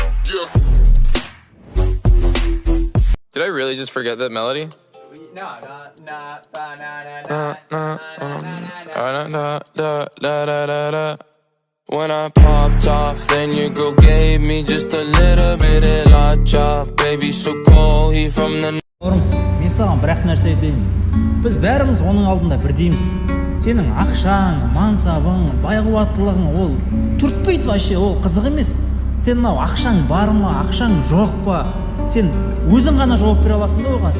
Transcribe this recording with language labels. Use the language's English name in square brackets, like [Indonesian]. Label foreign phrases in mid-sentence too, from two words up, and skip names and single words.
[English] Did I really just forget that melody? No. When I popped off, then your girl gave me just a little bit of la chop. Baby so cold, he from the... [Kazakh] Мен саған бірақ нәрсе айтайын. Біз бәріміз оның алдында бірдейміз. Сенің ақшаң, мансабың, байқуаттылығың ол түртпейді вообще, ол қызық емес. Сен мынау ақшаң бар ма, ақшаң жоқ па? Сен өзің ғана жауап бере аласың да оған.